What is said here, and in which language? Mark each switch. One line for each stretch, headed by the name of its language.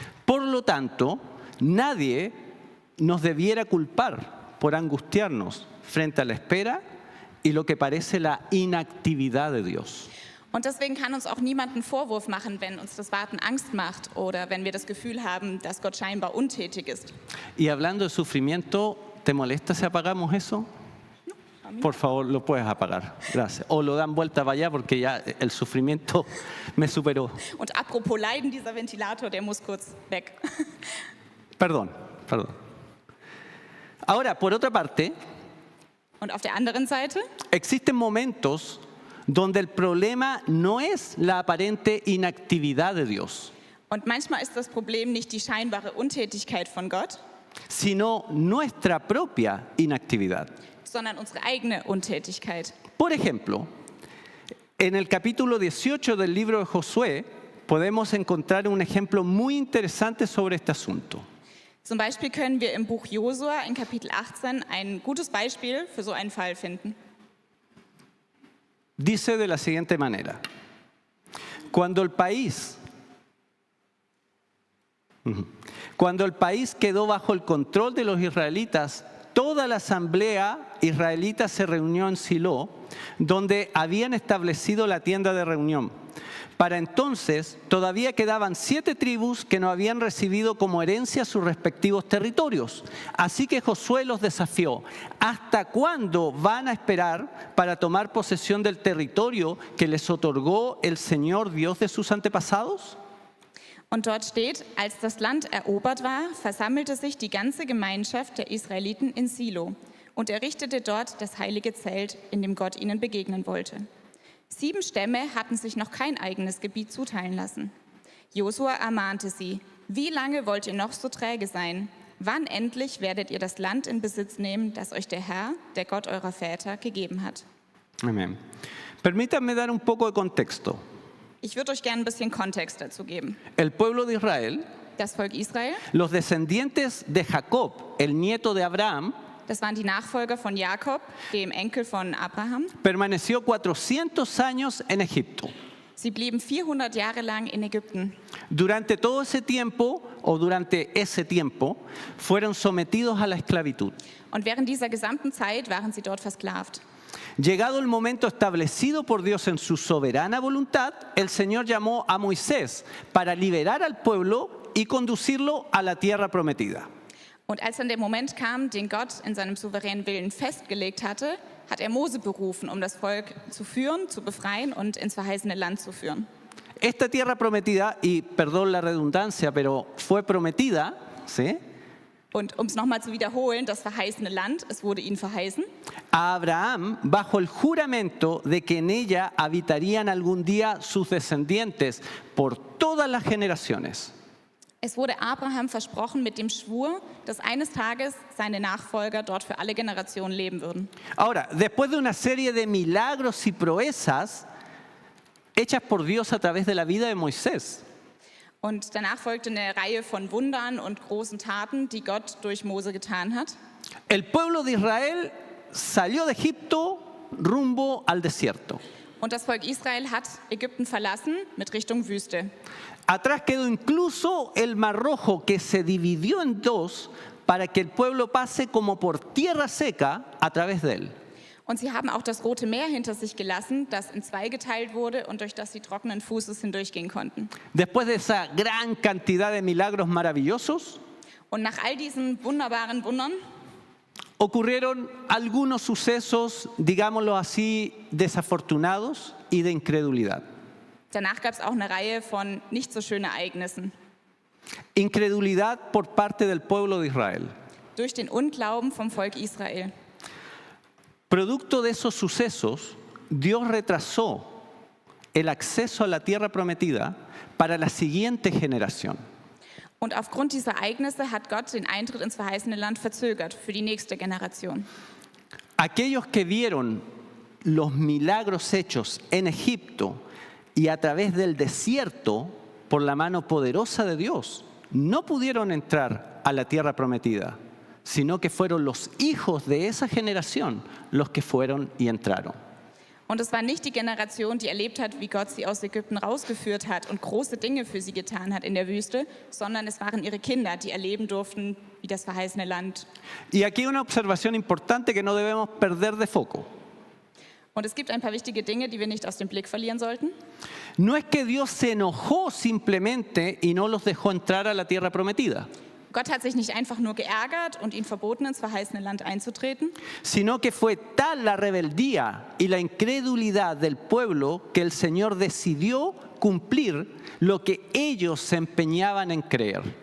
Spanish: Por lo tanto, nadie nos debiera culpar por angustiarnos frente a la espera y lo que parece la inactividad de Dios.
German: Und deswegen kann uns auch niemand einen Vorwurf machen, wenn uns das Warten Angst macht oder wenn wir das Gefühl haben, dass Gott scheinbar untätig ist.
Spanish: Y hablando de sufrimiento, ¿te molesta si apagamos eso? Por favor, lo puedes apagar. Gracias. O lo dan vuelta para allá porque ya el sufrimiento me superó.
German: Und apropos Leiden, dieser Ventilator, der muss kurz weg.
Spanish: Perdón. Ahora, por otra parte,
German: Und auf der anderen Seite
Spanish: existen momentos donde el problema no es la aparente inactividad de Dios,
German: und manchmal ist das Problem nicht die scheinbare Untätigkeit von Gott,
Spanish: sino nuestra propia inactividad.
German: sondern unsere eigene Untätigkeit.
Spanish: Por ejemplo, en el capítulo 18 del libro de Josué podemos encontrar un ejemplo muy interesante sobre este asunto.
German: Zum Beispiel können wir im Buch Josua in Kapitel 18 ein gutes Beispiel für so einen Fall finden.
Spanish: Dice de la siguiente manera: cuando el país quedó bajo el control de los israelitas, toda la asamblea israelita se reunió en Silo, donde habían establecido la tienda de reunión. Para entonces todavía quedaban 7 tribus que no habían recibido como herencia sus respectivos territorios. Así que Josué los desafió: ¿hasta cuándo van a esperar para tomar posesión del territorio que les otorgó el Señor Dios de sus antepasados?
German: Und dort steht, als das Land erobert war, versammelte sich die ganze Gemeinschaft der Israeliten in Silo und errichtete dort das heilige Zelt, in dem Gott ihnen begegnen wollte. 7 Stämme hatten sich noch kein eigenes Gebiet zuteilen lassen. Josua ermahnte sie: Wie lange wollt ihr noch so träge sein? Wann endlich werdet ihr das Land in Besitz nehmen, das euch der Herr, der Gott eurer Väter, gegeben hat?
Spanish: Amén. Permítanme dar un poco de contexto.
German: Ich würde euch gerne ein bisschen Kontext dazu geben.
Spanish: El pueblo de Israel,
German: Das Volk Israel,
Spanish: los descendientes de Jacob, el nieto de Abraham,
German: das waren die Nachfolger von Jakob, dem Enkel von Abraham.
Spanish: permaneció 400 años en Egipto.
German: Sie blieben 400 Jahre lang in Ägypten.
Spanish: Durante todo ese tiempo, o durante ese tiempo, fueron sometidos a la esclavitud.
German: Und während dieser gesamten Zeit waren sie dort versklavt.
Spanish: Llegado el momento establecido por Dios en su soberana voluntad, el Señor llamó a Moisés para liberar al pueblo y conducirlo a la tierra prometida.
German: Und als dann der Moment kam, den Gott in seinem souveränen Willen festgelegt hatte, hat er Mose berufen, um das Volk zu führen, zu befreien und ins verheißene Land zu führen.
Spanish: Esta tierra prometida, y perdón la redundancia, pero fue prometida, ¿sí?,
German: Und um es nochmal zu wiederholen, das verheißene Land, es wurde ihnen verheißen,
Spanish: a Abraham bajo el juramento de que en ella habitarían algún día sus descendientes por todas las generaciones.
German: es wurde Abraham versprochen mit dem Schwur, dass eines Tages seine Nachfolger dort für alle Generationen leben würden.
Spanish: Ahora, después de una serie de milagros y proezas hechas por Dios a través de la vida de Moisés,
German: Und danach folgte eine Reihe von Wundern und großen Taten, die Gott durch Mose getan hat.
Spanish: el pueblo de Israel salió de Egipto rumbo al desierto.
German: Und das Volk Israel hat Ägypten verlassen mit Richtung Wüste.
Spanish: Atrás quedó incluso el Mar Rojo, que se dividió en dos para que el pueblo pase como por tierra seca a través de él.
German: Und sie haben auch das Rote Meer hinter sich gelassen, das in 2 geteilt wurde und durch das sie trockenen Fußes hindurchgehen konnten.
Spanish: Después de esa gran cantidad de milagros maravillosos,
German: Und nach all diesen wunderbaren Wundern
Spanish: ocurrieron algunos sucesos, digámoslo así, desafortunados y de incredulidad.
German: danach gab es auch eine Reihe von nicht so schönen Ereignissen.
Spanish: Incredulidad por parte del pueblo de Israel.
German: Durch den Unglauben vom Volk Israel.
Spanish: Producto de esos sucesos, Dios retrasó el acceso a la tierra prometida para la siguiente generación.
German: Und aufgrund dieser Ereignisse hat Gott den Eintritt ins verheißene Land verzögert für die nächste Generation.
Spanish: Aquellos que vieron los milagros hechos en Egipto y a través del desierto por la mano poderosa de Dios, no pudieron entrar a la tierra prometida, sino que fueron los hijos de esa generación los que fueron y entraron.
German: Und es war nicht die Generation, die erlebt hat, wie Gott sie aus Ägypten rausgeführt hat und große Dinge für sie getan hat in der Wüste, sondern es waren ihre Kinder, die erleben durften, wie das verheißene Land.
Spanish: Y aquí una observación importante que no debemos perder de foco.
German: Und es gibt ein paar wichtige Dinge, die wir nicht aus dem Blick verlieren sollten.
Spanish: No es que Dios se enojó simplemente y no los dejó entrar a la tierra prometida,
German: Gott hat sich nicht einfach nur geärgert und ihnen verboten, ins verheißene Land einzutreten,
Spanish: sino que fue tal la rebeldía y la incredulidad del pueblo que el Señor decidió cumplir lo que ellos se empeñaban en creer.